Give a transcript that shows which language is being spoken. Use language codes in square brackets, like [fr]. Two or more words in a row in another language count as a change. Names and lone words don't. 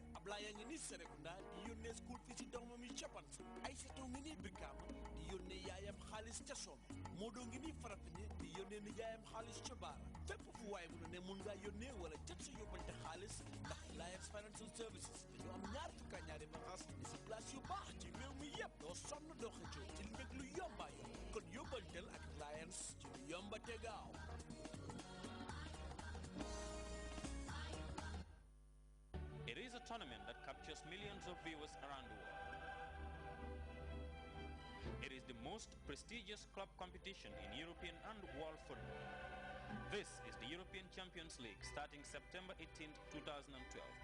[wo] Ablaye yaa ngi nii Serekunda di yónnee school fii si doomam yi ca Banjul Aïssatou ngi nii Brikama di yónnee yaayam xaalis ca Soma Modou ngi nii Farafenni di yónnee ni yaayam xaalis ca Baara fépp fu waaye mun a ne mun ngaa yónnee wala jot sa yóbbante xaalis ndax Alliance Financial Services dañu am ñaar fukki ñaari bagaas ni si place yu baax ci réew mi yëpp doo sonn doo xëccoo ci mbég lu yomba yomb kon yóbbanteel ak Alliance ci lu yomba te gaaw. [en] It is a tournament that captures millions of viewers around the world. It is the most prestigious club competition in European and world football. This is the European Champions League starting September 18, 2012.